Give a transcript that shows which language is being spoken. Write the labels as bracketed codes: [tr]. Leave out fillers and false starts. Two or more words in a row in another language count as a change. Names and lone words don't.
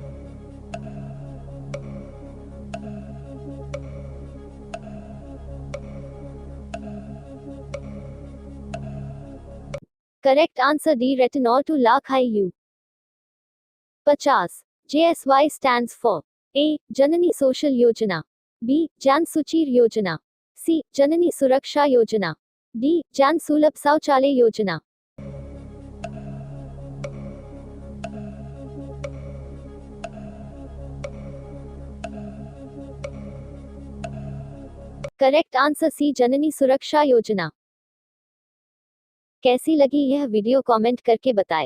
[en] Correct answer D. Retinol to lakh IU. 50. JSY stands for A. Janani Social Yojana. B. Jan Suchir Yojana. C. Janani Suraksha Yojana. D. Jan Sulabh Sauchalay Yojana. correct answer C [hi] जननी सुरक्षा योजना। कैसी लगी यह वीडियो कमेंट करके बताएं।